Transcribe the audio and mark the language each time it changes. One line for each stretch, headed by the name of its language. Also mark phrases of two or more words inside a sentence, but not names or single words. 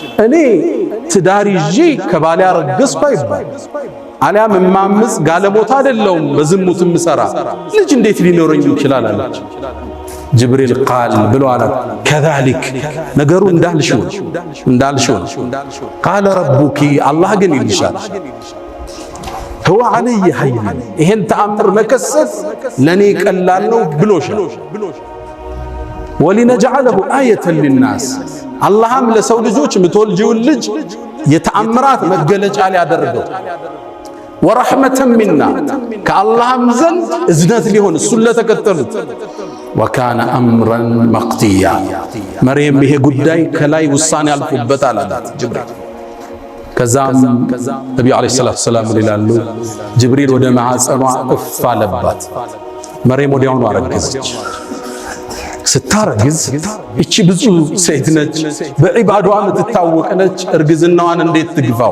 Amharic: እኔ ትዳር ይዤ ከባሌ አረገዝኩ አይባል። አልያም እማምጽ ጋለሞታ አይደለሁም በዝሙት ምሰራ ልጅ እንዴት ሊኖረኝ ይችላል አለች። ጅብሪል ቃል ብሎ አላት ከዛሊክ ነገሩ እንዳልሽው
Arabic: قال ربك
Amharic: አላህ ግን ይልሻል
Arabic: هو علي هين
Amharic: ይሄን ተአምር መከሰት ለኔ ቀላል ነው ብሎሻል።
Arabic: ولنجعله آية للناس
Amharic: አላህም ለሰው ልጆች ምትወልጂውን ልጅ የተአምራት መገለጫ ሊያደርገው
Arabic: ورحمة منا
Amharic: ከአላህም ዘንድ እዝነት ሊሆን እሱን ለተከተሉት
Arabic: وكان أمرا مقضيا
Amharic: መርየም ይሄ ጉዳይ ከላይ ውሳኔ አልፎበታል አላት ጅብሪል። ከዛም ነብዩ
Arabic: عليه الصلاة السلام
Amharic: ይላሉ ጅብሪል ወደ ማዕፀኗ እፍ አለባት። መርየም ወዲያውኑ አረገዘች። ስታረግዝ እቺ ብዙ ሴት ነች፣ በዒባዷ የምትታወቅ ነች። እርግዝናዋን እንዴት ትግፋው?